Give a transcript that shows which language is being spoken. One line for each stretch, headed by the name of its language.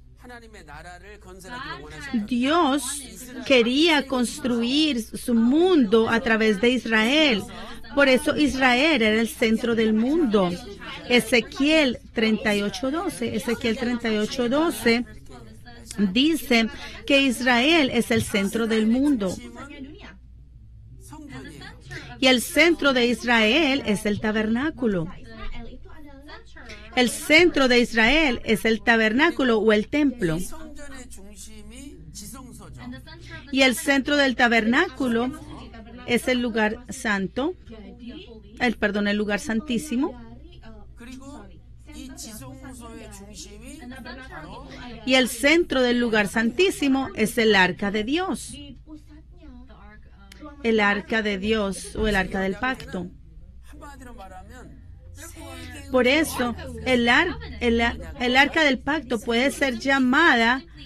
Korean: 하나님의 나라를 건설하기를 원하셨다.
Spanish: Dios quería construir su mundo a través de Israel. Por eso Israel era el centro del mundo. Ezequiel 38:12 dice que Israel es el centro del mundo. Y el centro de Israel es el tabernáculo. El centro de Israel es el tabernáculo o el templo.
Korean: 성전의 중심이 지성소죠.
Spanish: Y el centro del tabernáculo es el lugar santo, el lugar santísimo.
Korean: 그리고 이 지성소의 중심이 바로
Spanish: Y el centro del lugar santísimo es el arca de Dios. El arca de Dios o el arca del pacto.
Korean: 한마디로 말하면
Spanish: Por eso, el arca del pacto puede ser llamada